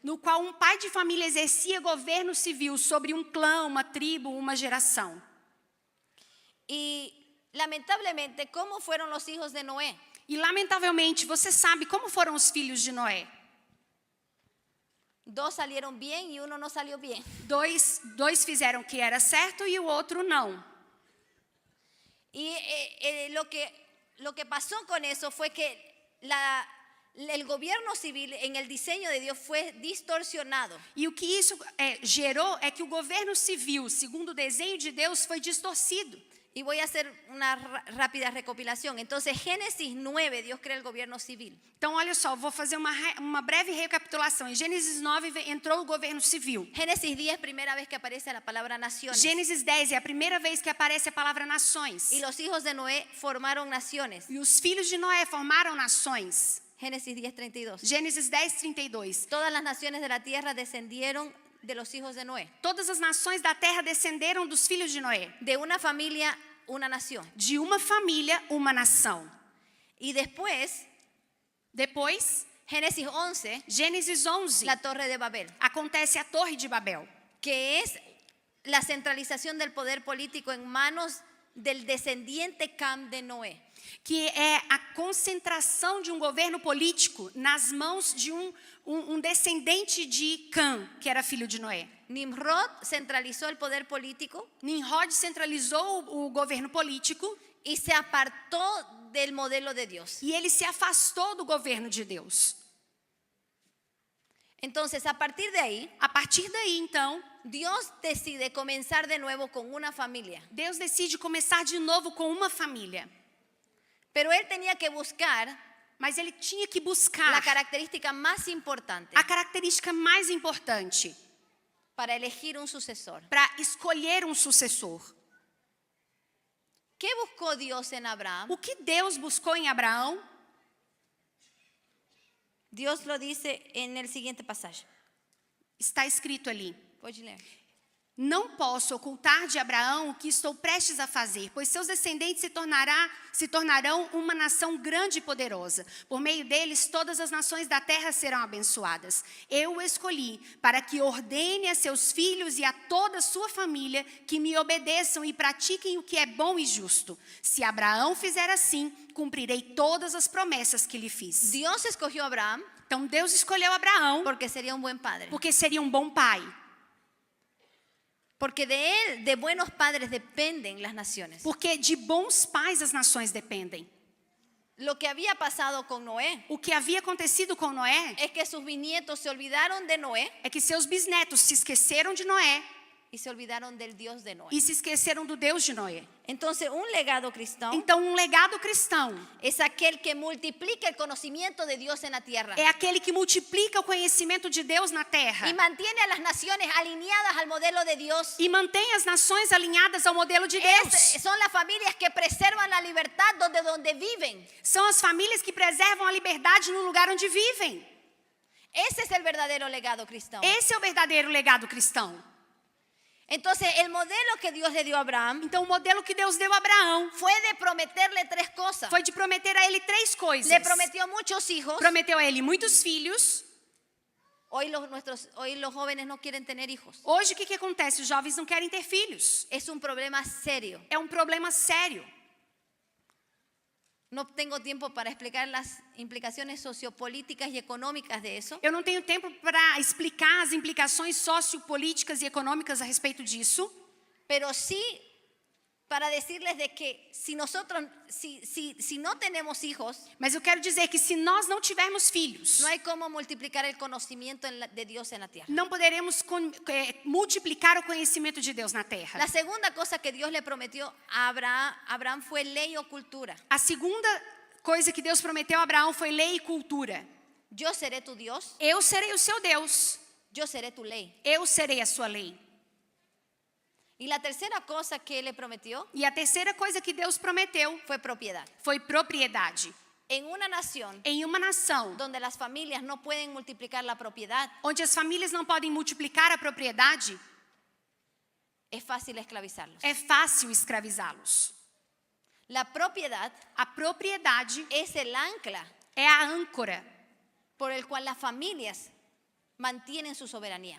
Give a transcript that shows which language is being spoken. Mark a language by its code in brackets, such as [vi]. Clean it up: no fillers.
[pt] no qual um pai de família exercia governo civil sobre um clã, uma tribo, uma geração. [es] Y lamentablemente, ¿cómo fueron los hijos de Noé? [pt] E, lamentavelmente, você sabe como foram os filhos de Noé. [es] 2 salieron bien y uno no salió bien. [pt] Dois fizeram o que era certo e o outro não. [es] Y lo que pasó con eso fue que el gobierno civil en el diseño de Dios fue distorsionado. [pt] E o que isso gerou é que o governo civil, segundo o desenho de Deus, foi distorcido. [es] Y voy a hacer una rápida recopilación. Entonces, Génesis 9, Dios crea el gobierno civil. [pt] Então, olha só, vou fazer uma breve recapitulação. Em Gênesis 9 entrou o governo civil. [es] Génesis 10, primera vez que aparece la palabra naciones. [pt] Gênesis 10 é a primeira vez que aparece a palavra nações. [es] Y los hijos de Noé formaron naciones. [pt] E os filhos de Noé formaram nações. [es] Génesis 10, 32. [pt] Gênesis 10, 32. [es] Todas las naciones de la tierra descendieron de los hijos de Noé. [pt] Todas as nações da terra descenderam dos filhos de Noé. [es] De una familia, una nación. [pt] De uma família, uma nação. [es] Y después, [pt] Depois, [es] Génesis 11, [pt] Gênesis 11, [es] la torre de Babel, [pt] acontece a Torre de Babel, [es] que es la centralización del poder político en manos del descendiente Cam de Noé. [pt] que é a concentração de um governo político nas mãos de um descendente de Cã, que era filho de Noé. [es] Nimrod centralizó el poder político [pt] Nimrod centralizou o governo político [es] y se apartó del modelo de Dios. [pt] e ele se afastou do governo de Deus. [es] Entonces, a partir de ahí, [pt] A partir daí, então, [es] Dios decide comenzar de nuevo con una familia. [pt] Deus decide começar de novo com uma família. [es] Pero él tenía que buscar [pt] Mas ele tinha que [es] la [pt] buscar [es] característica más importante [pt] a característica mais importante [es] para elegir un sucesor. [pt] para escolher um sucessor. [es] ¿Qué buscó Dios en Abraham? [pt] O que Deus buscou em Abraão? [es] Dios lo dice en el siguiente pasaje. [pt] Está escrito ali. Pode ler. Não posso ocultar de Abraão o que estou prestes a fazer, pois seus descendentes se tornarão uma nação grande e poderosa. Por meio deles, todas as nações da terra serão abençoadas. Eu o escolhi para que ordene a seus filhos e a toda a sua família que me obedeçam e pratiquem o que é bom e justo. Se Abraão fizer assim, cumprirei todas as promessas que lhe fiz. [es] Dios escogió a Abraham [pt] Então Deus escolheu Abraão [es] porque sería un buen padre. [pt] porque seria um bom pai. [es] Porque de él, de buenos padres, dependen las naciones. [pt] Porque de bons pais as nações dependem. [es] Lo que había pasado con Noé [pt] O que havia acontecido com Noé [es] es que sus bisnietos se olvidaron de Noé [pt] é que seus bisnetos se esqueceram de Noé [es] y se olvidaron del Dios de Noé. [pt] e se esqueceram do Deus de Noé. [es] Entonces, un legado cristiano [pt] Então, um legado cristão [es] es aquel que multiplica el conocimiento de Dios en la tierra [pt] é aquele que multiplica o conhecimento de Deus na terra [es] y mantiene a las naciones alineadas al modelo de Dios. [pt] e mantém as nações alinhadas ao modelo de Deus. [es] Son las familias que preservan la libertad donde viven. [pt] São as famílias que preservam a liberdade no lugar onde vivem. [es] Ese es el verdadero legado cristiano. [pt] Esse é o verdadeiro legado cristão. [es] Entonces, el modelo que Dios le dio a Abraham [pt] Então, o modelo que Deus deu a Abraão [es] fue de prometerle 3 cosas. [pt] foi de prometer a ele 3 coisas. [es] Le prometió muchos hijos. [pt] Prometeu a ele muitos filhos. [es] Hoy los jóvenes no quieren tener hijos. [pt] Hoje, o que acontece? Os jovens não querem ter filhos. [es] Es un problema serio. [pt] É um problema sério. [es] No tengo tiempo para explicar las implicaciones sociopolíticas y económicas de eso. [pt] Eu não tenho tempo para explicar as implicações sociopolíticas e econômicas a respeito disso. [es] Pero sí para decirles de que si nosotros, si no tenemos hijos, [pt] Mas eu quero dizer que se nós não tivermos filhos, [es] no hay cómo multiplicar el conocimiento de Dios en la tierra. [pt] não poderemos multiplicar o conhecimento de Deus na terra. [es] La segunda cosa que Dios le prometió a Abraham fue ley o cultura. [pt] A segunda coisa que Deus prometeu a Abraão foi lei e cultura. [es] Yo seré tu Dios, [pt] Eu serei o seu Deus. [es] yo seré tu ley. [pt] Eu serei a sua lei. [es] Y la tercera cosa que le prometió [pt] E a terceira coisa que Deus prometeu [es] fue propiedad. [pt] foi propriedade. [es] En una nación [pt] Em uma nação [es] donde las familias no pueden multiplicar la propiedad, [pt] onde as famílias não podem multiplicar a propriedade, [es] es fácil esclavizarlos. [pt] é fácil escravizá-los. [es] La propiedad [pt] A propriedade [es] es el ancla [pt] é a âncora [es] por el cual las familias mantienen su soberanía.